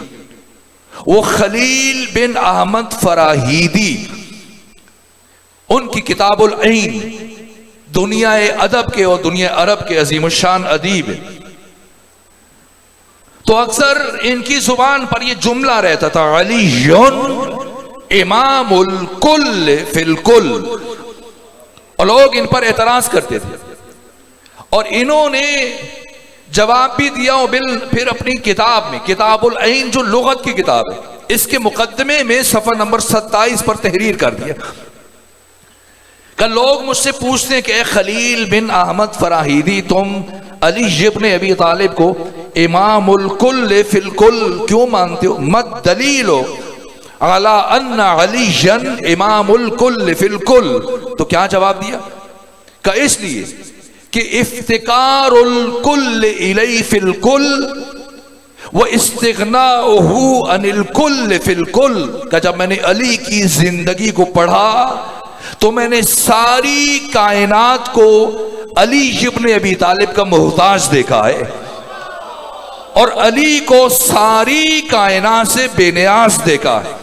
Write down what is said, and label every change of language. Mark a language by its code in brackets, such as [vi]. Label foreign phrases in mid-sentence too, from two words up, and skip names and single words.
[ur] وہ خلیل بن احمد فراہیدی، ان کی کتاب العین، دنیا ادب کے اور دنیا عرب کے عظیم الشان ادیب. تو اکثر ان کی زبان پر یہ جملہ رہتا تھا، [ar] علی امام الکل فی الکل. [ur] اور لوگ ان پر اعتراض کرتے تھے، اور انہوں نے جواب بھی دیا. پھر اپنی کتاب میں، کتاب العین جو لغت کی کتاب ہے، اس کے مقدمے میں صفحہ نمبر 27 پر تحریر کر دیا کہ لوگ مجھ سے پوچھتے ہیں کہ اے خلیل بن احمد فراہیدی، تم علی ابن ابی طالب کو [ar] امام الکل فی الکل [ur] کیوں مانتے ہو؟ [ar] مت دلیل ہو علی ان علی امام الکل فی الکل. [ur] تو کیا جواب دیا کہ اس لیے کہ [ar] افتقار الکل الیہ فی الکل و استغناؤہ عن الکل فی الکل. [ur] کہ جب میں نے علی کی زندگی کو پڑھا تو میں نے ساری کائنات کو علی ابن ابی طالب کا محتاج دیکھا ہے، اور علی کو ساری کائنات سے بے نیاز دیکھا ہے.